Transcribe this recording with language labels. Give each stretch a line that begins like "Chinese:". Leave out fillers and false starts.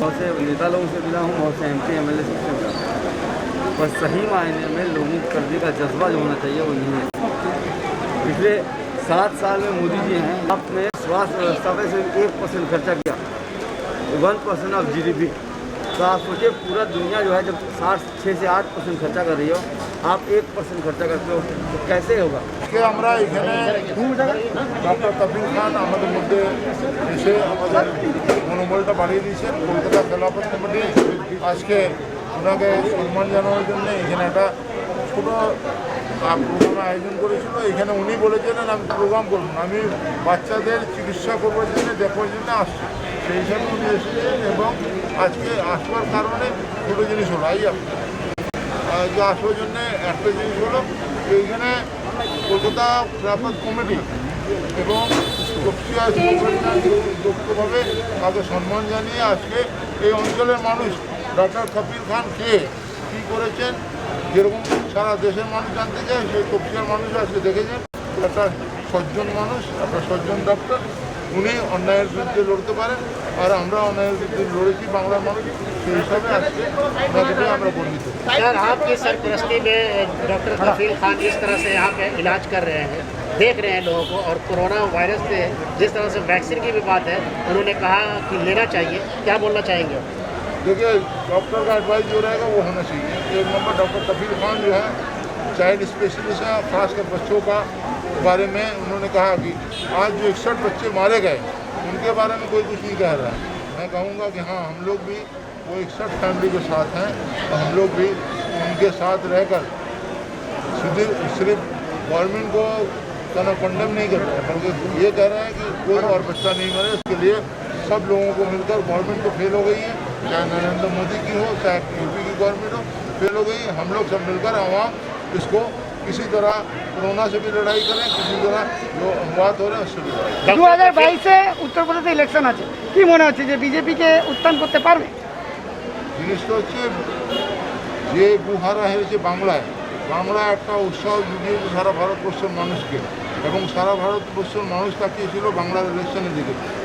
Hindi: बहुत से नेता लोगों से मिला हूँ, बहुत से MP MLA से मिला हूँ, बस सही मायने में लोगों को करने का जज्बा जो होना चाहिए वो नहीं है। पिछले 7 साल में मोदी जी हैं, आपने स्वास्थ्य व्यवस्था पे सिर्फ 1% खर्चा किया, 1% ऑफ GDP। तो आप सोचिए पूरा दुनिया जो है जब 6 से 8% खर्चा कर रही हो, आप 1% खर्चा करते हो तो कैसे होगा?
Bangla: আমরা এখানে ডক্টর কপিল খান আমাদের মধ্যে এসে আমাদের মনোবলটা বাড়িয়ে দিয়েছেন। কলকাতা খেলাফত কমিটি আজকে ওনাকে সম্মান জানানোর জন্য এখানে একটা ছোটো প্রোগ্রাম আয়োজন করেছিল। এখানে উনি বলেছিলেন আমি প্রোগ্রাম করব না, আমি বাচ্চাদের চিকিৎসা করবার জন্য দেখবার জন্য আসছি, সেই হিসাবে উনি এসেছেন। এবং আজকে আসবার কারণে দুটো জিনিস হলো, যে আসবার জন্যে একটা জিনিস হলো এইখানে কলকাতা খেলাফত কমিটি এবং তফসিয়া যুক্তভাবে তাকে সম্মান জানিয়ে আজকে এই অঞ্চলের মানুষ ডক্টর কপিল খান কে কী করেছেন, যেরকম সারা দেশের মানুষ জানতে চায়, সেই তফসিয়ার মানুষ আজকে দেখেছেন একটা সজ্জন মানুষ, একটা সজ্জন ডক্টর। উনি অন্যায়ের বিরুদ্ধে লড়তে পারেন, আর আমরা অন্যায়ের বিরুদ্ধে লড়েছি বাংলার মানুষ, সেই হিসাবে আজকে ওনাকে আমরা গর্বিত।
Hindi: सर, आपकी सरपरस्ती में डॉक्टर कपिल खान जिस तरह से यहाँ पे इलाज कर रहे हैं, देख रहे हैं लोगों को, और कोरोना वायरस से जिस तरह से वैक्सीन की भी बात है, उन्होंने कहा कि लेना चाहिए, क्या बोलना चाहेंगे? देखिए, डॉक्टर का एडवाइस जो रहेगा वो होना चाहिए। 1 नंबर डॉक्टर कपिल खान जो है चाइल्ड स्पेशलिस्ट हैं, खासकर बच्चों का बारे में उन्होंने कहा कि आज जो 61 बच्चे मारे गए उनके बारे में कोई कुछ नहीं कह रहा है। मैं कहूँगा कि हाँ, हम लोग भी वो 61 फैमिली के साथ हैं, तो हम लोग भी उनके साथ रहकर सिर्फ गवर्नमेंट को कहना कंडेम नहीं कर रहे हैं, बल्कि ये कह रहे हैं कि कोई और बच्चा नहीं मरे। इसके लिए सब लोगों को मिलकर, गवर्नमेंट तो फेल हो गई है, चाहे नरेंद्र मोदी की हो, चाहे यूपी की गवर्नमेंट हो, फेल हो गई है। हम लोग सब मिलकर आवाम इसको किसी तरह कोरोना से भी लड़ाई करें, किसी तरह जो अनुवाद हो रहे हैं उससे भी लड़ाई।
Bangla: 2022-এ উত্তরপ্রদেশে ইলেকশন আছে, কি মনে হচ্ছে যে বিজেপিকে উত্থান করতে পারবে? জিনিসটা হচ্ছে যে বুহারা হয়েছে বাংলায়, বাংলা একটা উৎসাহ জুগিয়েছে সারা ভারতবর্ষের মানুষকে, এবং সারা ভারতবর্ষের মানুষ তাকিয়েছিল বাংলার ইলেকশনের দিকে।